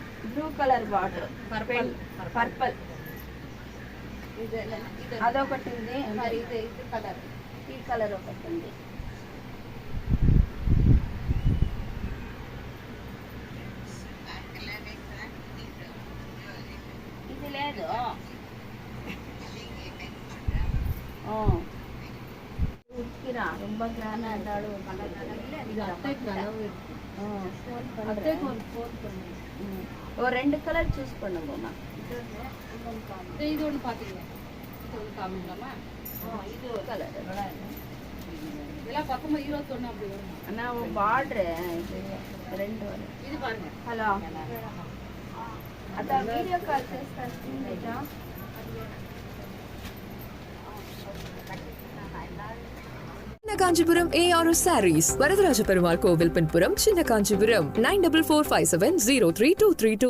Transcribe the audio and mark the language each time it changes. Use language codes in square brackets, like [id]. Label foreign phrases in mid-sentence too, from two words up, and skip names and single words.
[en] blue color border purple [te] అదొకటి ఉంది. మరి ఇది కలర్, ఈ కలర్ ఒకటి ఉంది. ఇది లేదు. [ta] உட்கிறா ரொம்ப கிராண்டா இருந்தாடு ஒரு ரெண்டு கலர் சூஸ் பண்ணுங்கம்மா. இது ஒன்று பார்த்தீங்களா? இது ஒன்று காமிக்கலாமா? இது ஒரு கலர் இதெல்லாம் பக்கமாக 21 அப்படி வரும். ஆனால் பார்டரு இது ரெண்டு வரும். இது பாருங்க. [te] హలో అదా [en] video call [te] చేస్తాను బేటా. [ta] சின்ன காஞ்சிபுரம் ARS Sarees, வரதராஜ பெருமாள் கோவில் பின்புறம், சின்ன காஞ்சிபுரம் 9445703232.